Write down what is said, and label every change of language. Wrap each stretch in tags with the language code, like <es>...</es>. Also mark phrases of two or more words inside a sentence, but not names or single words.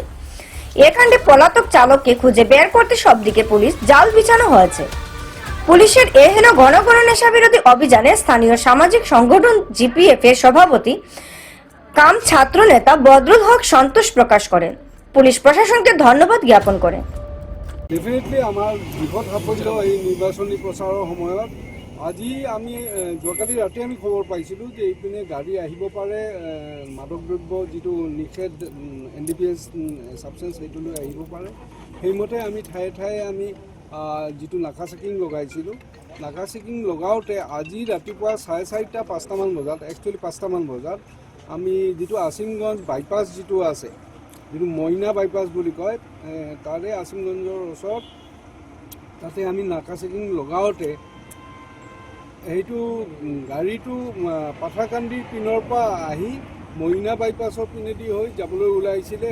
<bn>এ কাণ্ডে পলাতক চালককে খুঁজে বের করতে সবদিকে পুলিশ জাল বিছানো হয়েছে। পুলিশের এহেন ঘন ঘন নেশা বিরোধী অভিযানে স্থানীয় সামাজিক সংগঠন জিপিএফ এর সভাপতি কাম ছাত্র নেতা বদরুল হক সন্তোষ প্রকাশ করেন। পুলিশ প্রশাসনকে ধন্যবাদ জ্ঞাপন করেন।</bn> <as>ডেফিনেটলি আমাৰ বিপদ সাপঞ্জ এই নিৰ্বাচনী প্ৰচাৰৰ সময়ত আজি আমি যোৱাকালি ৰাতি আমি খবৰ পাইছিলোঁ যে এইপিনে গাড়ী আহিব পাৰে, মাদক দ্ৰব্য যিটো নিষেধ</as> <en>NDPS substance</en> <as>সেইটো লৈ আহিব পাৰে। সেইমতে আমি ঠায়ে ঠায়ে আমি যিটো নাকা চেকিং লগাইছিলোঁ, নাকা চেকিং লগাওঁতে আজি ৰাতিপুৱা 4:30-5টামান বজাত, একচুৱেলি 5টামান বজাত আমি যিটো আছিমগঞ্জ বাইপাছ যিটো আছে, যিটো মইনা বাইপাছ বুলি কয়, তাৰে আছিমগঞ্জৰ ওচৰত তাতে আমি নাকা চেকিং লগাওঁতে সেইটো গাড়ীটো পাথাৰকান্দিৰ পিনৰ পৰা আহি মইনা বাইপাছৰ পিনেদি হৈ যাবলৈ ওলাইছিলে।</as>